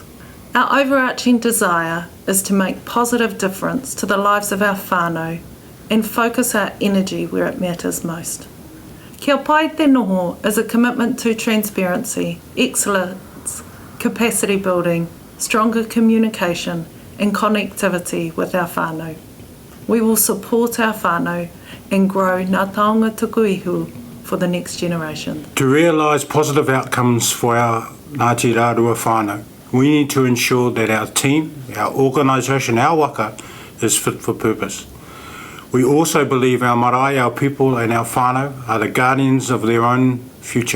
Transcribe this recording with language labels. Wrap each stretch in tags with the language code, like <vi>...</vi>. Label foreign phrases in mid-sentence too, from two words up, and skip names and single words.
<en>Our overarching desire is to make positive difference to the lives of our whānau and focus our energy where it matters most. Kia Pai Te Noho is a commitment to transparency, excellence, capacity building, stronger communication and connectivity with our whānau. We will support our whānau and grow</en> <mi>ngā taonga tukuihu</mi> <en>for the next generation. To realise positive outcomes for our Ngāti Rārua whānau, we need to ensure that our team, our organisation, our waka is fit for purpose. We also believe our marae, our people and our whānau are the guardians of their own future.</en>